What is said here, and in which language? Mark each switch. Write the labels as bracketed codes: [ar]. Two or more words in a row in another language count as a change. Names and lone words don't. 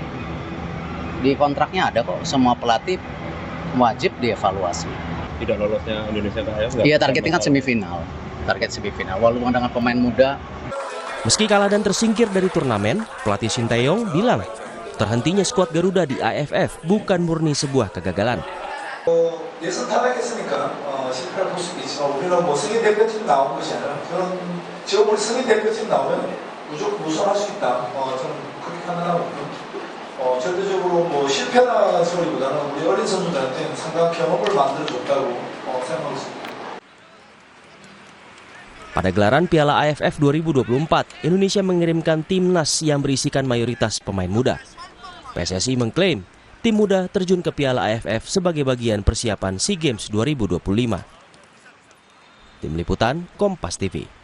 [id] Di kontraknya ada kok, semua pelatih wajib dievaluasi. Tidak lolosnya Indonesia ke AFF? Iya, targetnya kan semifinal. Target semifinal, walaupun dengan pemain muda. Meski kalah dan tersingkir dari turnamen, pelatih Sinteyong bilang terhentinya skuad Garuda di AFF bukan murni sebuah kegagalan. [ko] 예선 탈락했으니까 실패를 볼 수도 있지만 우리는 뭐 세계 대표팀 나온 것이 아니라 그런 지금 우리 세계 대표팀 나오면 무조건 우승할 수 있다. 저는 그렇게 판단하고 절대적으로 뭐 실패나 소리보다는 우리 어린 선수들한테 상당한 경험을 만들어줬다고 생각하고 있습니다. [id] Pada gelaran Piala AFF 2024, Indonesia mengirimkan timnas yang berisikan mayoritas pemain muda. PSSI mengklaim tim muda terjun ke Piala AFF sebagai bagian persiapan SEA Games 2025. Tim Liputan, Kompas TV.